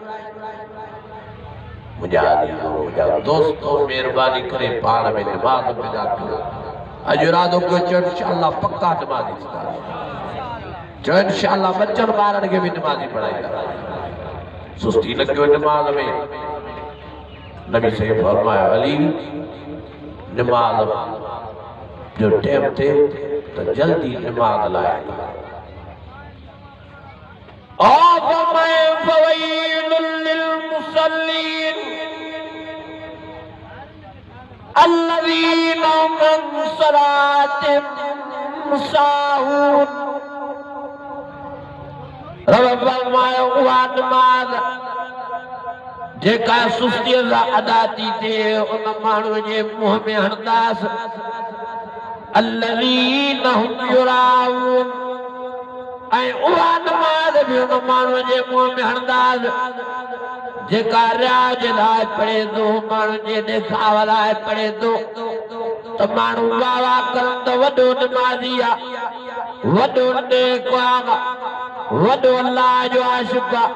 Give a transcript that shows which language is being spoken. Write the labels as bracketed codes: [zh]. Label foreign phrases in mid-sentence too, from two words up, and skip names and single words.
[sd] मुझा दोस्तो मेहरबानी करे पाण में नमाज पैदा कयो। अॼु इरादो कयो चओ इंशाअल्लाह पक्का नमाज़ी थींदा चओ इंशाअल्लाह बचन ॿारनि खे बि नमाज़ी पढ़ाईंदा। सुस्ती न कयो नमाज में। नबी साईं फरमायो अली नमाज जो टाइम थे तो जल्दी नमाज लाए। [ar] और फरमाए فويل لل مصلين الذين عن صلاتهم ساهون. [sd] रब फरमायो उहा नमाज जेका सुस्तीअ सां अदा थी थिए उन माण्हू जे मुंहं में हणंदासीं [ar] الذين هم يراءون. [sd] ऐं उहा नमाज बि उन माण्हू जे मुंहं में हणंदासीं जेका रियाज लाइ पढ़े थो माण्हू जे ॾेखाव लाइ पढ़े थो त माण्हू वाह वाह करनि त वॾो नमाज़ी आहे वॾो नेक आहे वॾो अल्लाह जो आशिक़ आहे।